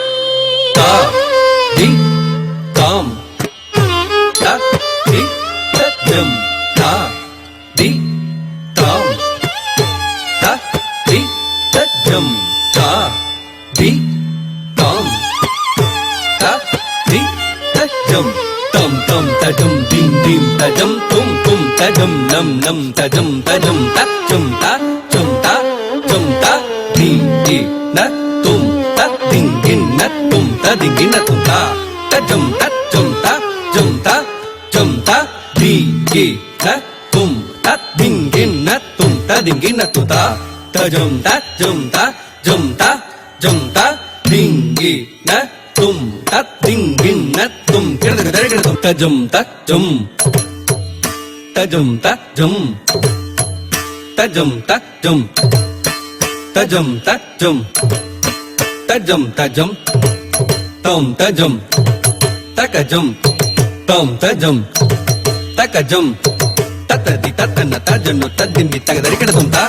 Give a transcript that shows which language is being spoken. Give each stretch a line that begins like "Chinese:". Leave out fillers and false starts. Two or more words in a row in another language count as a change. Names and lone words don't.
Kannada: ದಿ ಕಾಂ ತ ದಿ ತಂ ತಾ ದಿ ತಾಂ ತ ದಿ ತಂ ತಾ ದಿ ತಾಂ ತ ದಿ ತಂ ತಂ ತಂ ತಜಂ ದಿಂ ದಿಂ ತಜಂ ತುಂ ತುಂ ತಜಂ ನಂ ನಂ ತಜಂ ತಜಂ ತಜಂ ತಜಂ ತಜಂ ತ ದಿ ದಿ ನ ತುಂ ತ ದಿಂ ಗಿನ್ ನ ತುಂ ತ ದಿ ಗಿನ್ ನ ತುಂ ತ ತಜಂ ತಜಂ ತಜಂ ತಜಂ ತ ದಿ ಗಿ ನ ತುಂ ತ ದಿಂ ಗಿನ್ ನ ತುಂ ತ ದಿ ಗಿನ್ ನ ತುಂ ತ ತಜಂ ತಜಂ ತಜಂ ತಜಂ ತ ದಿಂ ಗಿ ನ ತುಂ ತ ದಿಂ ಗಿನ್ ನ ತುಂ ಕೆಳಗೆ ದರೆಗೆ ತುಂ ತಜಂ ತಜಂ ತಜಂ ತಜಂ ತಜಂ ತಜಂ ತಜಂ ತಜಂ ತಜಂ ತಜಂ ತಂ ತಜಂ ತಕಜಂ ತಂ ತಜಂ ತಕಜಂ ತತದಿ ತತನ ತಜನು ತದ್ದಿನಿ ತಗದರಿಕೆಡ ತುಂ ತ